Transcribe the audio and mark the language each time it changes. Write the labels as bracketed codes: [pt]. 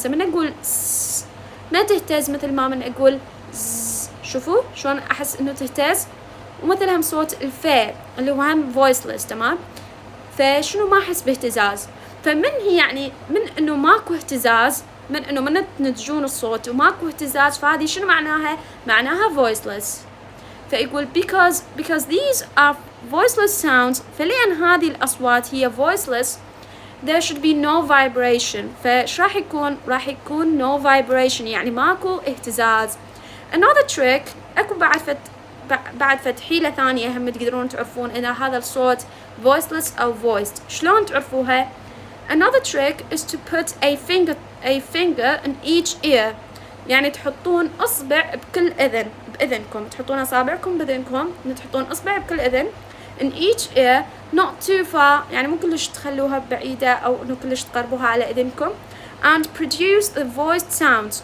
[ar] هسه من أقول ما تهتز مثل ما من أقول شوفوا شلون أحس إنه تهتز. ومثل هم صوت الفي اللي هو هم voiceless. تمام؟ فشنو ما أحس باهتزاز. فمن هي يعني من إنه ماكو اهتزاز، من إنه من تنتجون الصوت وماكو اهتزاز، فهذه شنو معناها؟ معناها voiceless. فيقول [en] because these are voiceless sounds، [ar] فلأن هذه الأصوات هي [en] voiceless there should be no vibration. [ar] فش راح يكون no vibration، يعني ماكو اهتزاز. [en] another trick، [ar] أكو بعد فد حيلة ثانية هم تقدرون تعرفون إذا هذا الصوت voiceless أو voiced. شلون تعرفوها؟ [en] another trick is to put a finger in each ear، [ar] يعني تحطون إصبع بكل أذن بأذنكم، تحطون أصابعكم بأذنكم، تحطون إصبع بكل أذن [en] in each ear not too far، [ar] يعني مو كلش تخلوها بعيدة أو إنه كلش تقربوها على أذنكم [en] and produce the voiced sounds.